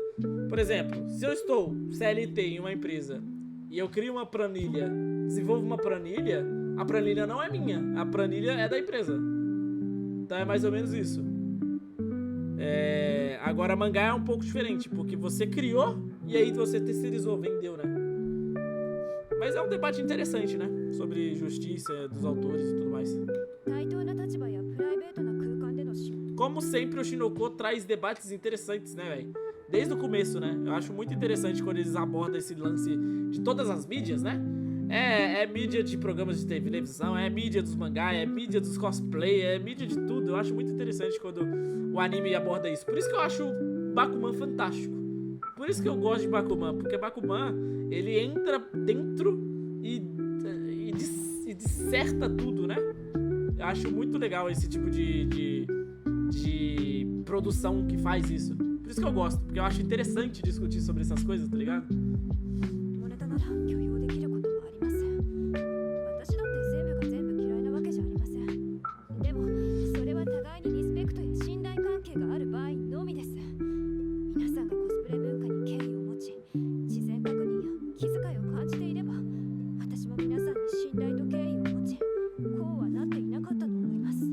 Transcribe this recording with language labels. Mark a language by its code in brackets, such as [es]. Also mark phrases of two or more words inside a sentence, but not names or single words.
[pt] Por exemplo, se eu estou CLT em uma empresa e eu crio uma planilha, desenvolvo uma planilha, a planilha não é minha, a planilha é da empresa. Então é mais ou menos isso. Agora mangá é um pouco diferente, porque você criou e aí você terceirizou, vendeu, né? Mas é um debate interessante, né? Sobre justiça dos autores e tudo mais. [ja] 対等な立場やプライベートな空間での仕事 [pt] Como sempre, o Shinoko traz debates interessantes, né, velho? Desde o começo, né? Eu acho muito interessante quando eles abordam esse lance de todas as mídias, né? É mídia de programas de televisão, é mídia dos mangá, é mídia dos cosplay, é mídia de tudo. Eu acho muito interessante quando o anime aborda isso. Por isso que eu acho Bakuman fantástico. Por isso que eu gosto de Bakuman, porque Bakuman, ele entra dentro e disserta tudo, né? Eu acho muito legal esse tipo de produção que faz isso. Por isso que eu gosto, porque eu acho interessante discutir sobre essas coisas, tá ligado? [ja] 下ネタなら許容できることもあります。私だって全部が全部嫌いなわけじゃありません。でもそれは互いにリスペクトや信頼関係がある場合のみです。皆さんがコスプレ文化に敬意を持ち、自然確認や気遣いを感じていれば、私も皆さんに信頼と敬意を持ち、こうはなっていなかったと思います。